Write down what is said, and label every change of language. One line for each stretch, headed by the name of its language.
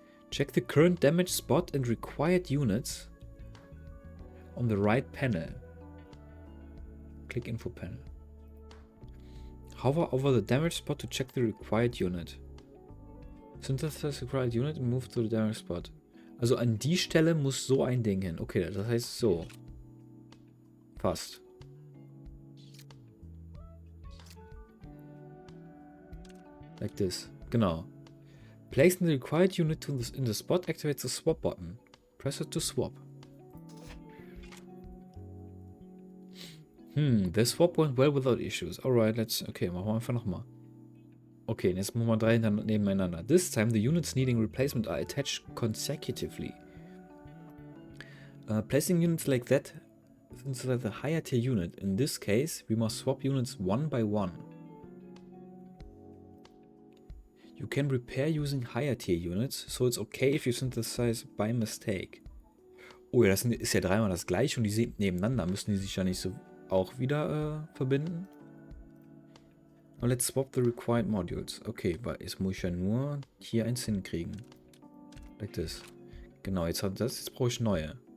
English: Check the current damage spot and required units on the right panel. Click info panel. Hover over the damage spot to check the required unit. Synthesize required unit and move to the damage spot.
German: Also an die Stelle muss so ein Ding hin. Okay, das heißt so. Fast.
English: Like this. Genau. Placing the required unit in the spot activates the swap button. Press it to swap. The swap went well without issues.
German: Alright, okay, machen wir einfach nochmal. Okay, jetzt machen wir 3 nebeneinander.
English: This time the units needing replacement are attached consecutively. Placing units like that inside the higher tier unit. In this case, we must swap units one by one. You can repair using higher tier units, so it's okay if you synthesize by mistake.
German: Oh ja, das ist ja dreimal das gleiche und die sind nebeneinander. Müssen die sich ja nicht so auch wieder verbinden?
English: Now let's swap the required modules.
German: Okay, weil jetzt muss ich ja nur hier eins hinkriegen.
English: Like this.
German: Genau, jetzt brauche ich neue.